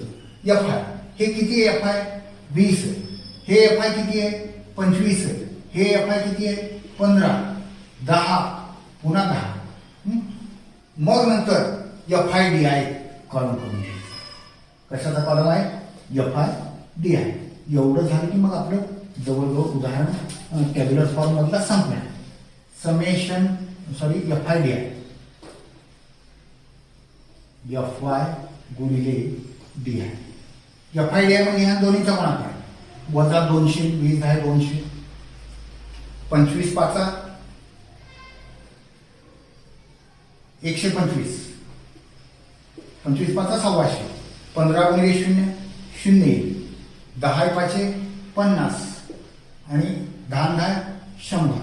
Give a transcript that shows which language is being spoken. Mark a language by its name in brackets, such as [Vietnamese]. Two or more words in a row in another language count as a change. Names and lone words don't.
[Marathi] FI हे किती आहे? FI 20 आहे. हे FI किती आहे? 25 आहे. हे FI किती आहे? 15, 10, पुन्हा 10. मग नंतर FI-DI कॉलम करून घ्यायचं. कशाचा कॉलम आहे? FI-DI. एवढं झालं की मग आपलं जवळजवळ उदाहरण [English] tabular form [Marathi] मधला संपला. समेशन FI-DI, FI गुणिले DI. FI-DI म्हणजे ह्या दोन्हीचा गुणाकार, वजा 200, 20 आहे 200, 25 पाचा 125, 25 पाचा 125, 15 गुणिले 0 0, 10 पाचे 50 आणि 10 100.